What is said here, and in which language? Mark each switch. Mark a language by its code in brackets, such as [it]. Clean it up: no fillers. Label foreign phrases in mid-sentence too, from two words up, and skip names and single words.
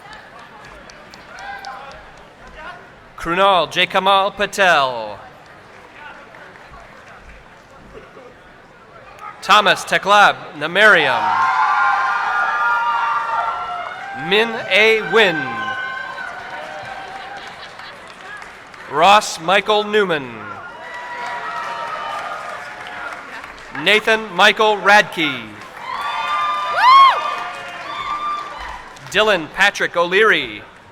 [en] Krunal J. Kamal Patel. Thomas Teklab Namariam. Min A. Wynn. Ross Michael Newman. Nathan Michael Radke. Dylan Patrick O'Leary.